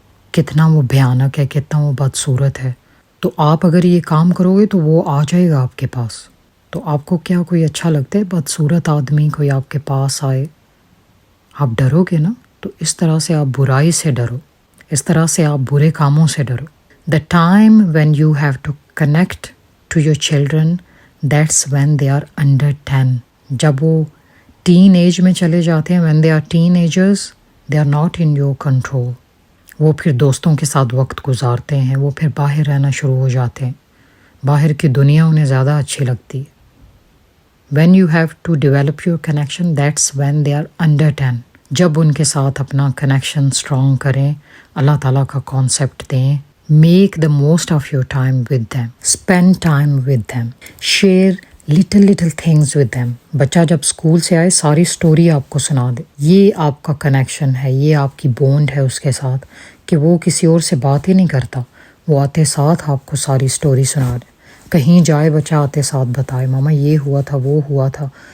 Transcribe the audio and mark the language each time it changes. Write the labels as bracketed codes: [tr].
[ur] کتنا وہ بھیانک ہے، کتنا وہ بدصورت ہے، تو آپ اگر یہ کام کرو گے تو وہ آ جائے گا آپ کے پاس۔ تو آپ کو کیا کوئی اچھا لگتا ہے بدصورت آدمی کوئی آپ کے پاس آئے؟ آپ ڈرو گے نا۔ تو اس طرح سے آپ برائی سے ڈرو، اس طرح سے آپ برے کاموں سے ڈرو۔ [en] The time when you have to connect to your children, that's when they are under 10. [ur] جب وہ ٹین ایج میں چلے جاتے ہیں، [en] when they are teenagers, they are not in your control. [ur] وہ پھر دوستوں کے ساتھ وقت گزارتے ہیں، وہ پھر باہر رہنا شروع ہو جاتے ہیں، باہر کی دنیا انہیں زیادہ اچھی لگتی ہے۔ [en] When you have to develop your connection, that's when they are under 10. [ur] جب ان کے ساتھ اپنا کنیکشن اسٹرانگ کریں، اللہ تعالیٰ کا کانسیپٹ دیں، [en] make the most of your time with them, [ur] spend time with them, share little things with them. بچہ جب اسکول سے آئے ساری اسٹوری آپ کو سنا دے، یہ آپ کا کنیکشن ہے، یہ آپ کی بونڈ ہے اس کے ساتھ، کہ وہ کسی اور سے بات ہی نہیں کرتا، وہ آتے ساتھ آپ کو ساری اسٹوری سنا دے۔ کہیں جائے بچہ آتے ساتھ بتائے، ماما یہ ہوا تھا، وہ ہوا تھا،